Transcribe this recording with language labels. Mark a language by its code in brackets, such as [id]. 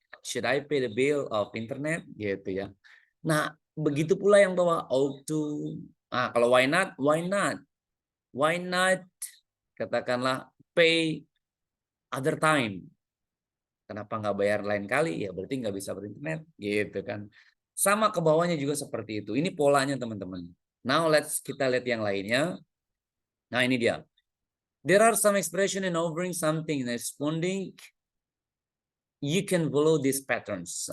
[en] Should I pay the bill of internet [id] gitu ya. Nah, begitu pula yang bawah [en] ought to. [id] Nah, kalau [en] why not? Why not? Why not? [id] Katakanlah [en] pay other time. [id] Kenapa nggak bayar lain kali? Ya berarti nggak bisa berinternet, gitu kan. Sama ke bawahnya juga seperti itu. Ini polanya teman-teman. [en] Now [id] kita lihat yang lainnya. Nah ini dia. [en] There are some expression in offering something and responding. You can follow these patterns.